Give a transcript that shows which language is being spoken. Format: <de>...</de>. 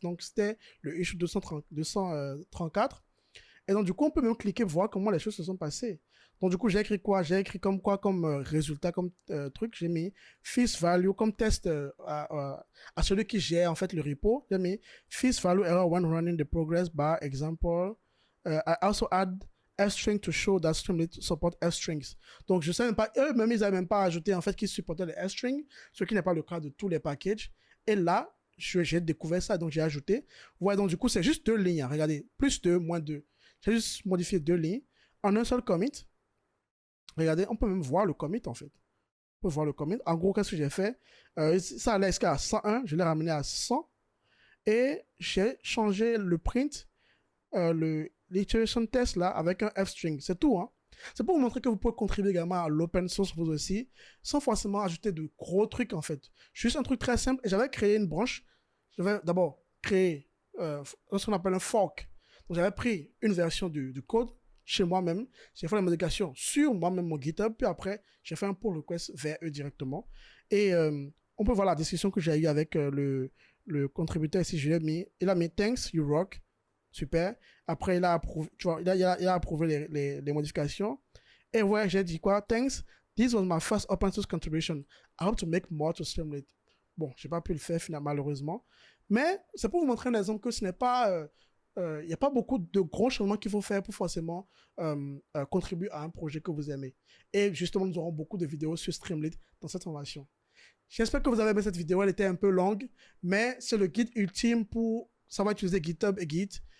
<fr>Donc, c'était le issue 234. Et donc, du coup, on peut même cliquer pour voir comment les choses se sont passées. Donc, du coup, j'ai écrit quoi? J'ai écrit comme résultat, comme truc. J'ai mis fix value comme test à celui qui gère en fait le repo. J'ai mis</fr> <en>fix value error when running the progress bar example. I also add f-string to show that Streamlit support f-strings.</en> <fr>Donc, je sais même pas, eux-mêmes, ils n'avaient même pas ajouté en fait qu'ils supportaient les f-strings, ce qui n'est pas le cas de tous les packages. Et là, j'ai découvert ça, donc j'ai ajouté. Vous voyez, donc du coup, c'est juste 2 lignes. Hein. Regardez, plus 2, moins 2. J'ai juste modifié 2 lignes en un seul commit. Regardez, on peut même voir le commit en fait. On peut voir le commit. En gros, qu'est-ce que j'ai fait? Ça allait jusqu'à 101, je l'ai ramené à 100. Et j'ai changé le print, l'iteration test là, avec un f-string. C'est tout. Hein. C'est pour vous montrer que vous pouvez contribuer également à l'open source vous aussi, sans forcément ajouter de gros trucs en fait. Juste un truc très simple. Et j'avais créé une branche. J'avais d'abord créé ce qu'on appelle un fork. Donc j'avais pris une version du code chez moi-même, j'ai fait la modification sur moi-même mon GitHub, puis après j'ai fait un pull request vers eux directement. Et on peut voir la discussion que j'ai eue avec le contributeur ici. Je l'ai mis, il a mis</fr> <en>thanks you rock,</en> <fr>super. Après il a approuvé, tu vois, il a approuvé les modifications. Et ouais, j'ai dit quoi?</fr> <en>Thanks, this was my first open source contribution. I hope to make more to Streamlit.</en> <fr>Bon, j'ai pas pu le faire finalement malheureusement, mais c'est pour vous montrer un exemple que ce n'est pas il n'y a pas beaucoup de gros changements qu'il faut faire pour forcément contribuer à un projet que vous aimez. Et justement, nous aurons beaucoup de vidéos sur Streamlit dans cette formation. J'espère que vous avez aimé cette vidéo. Elle était un peu longue, mais c'est le guide ultime pour savoir utiliser GitHub et Git.</fr>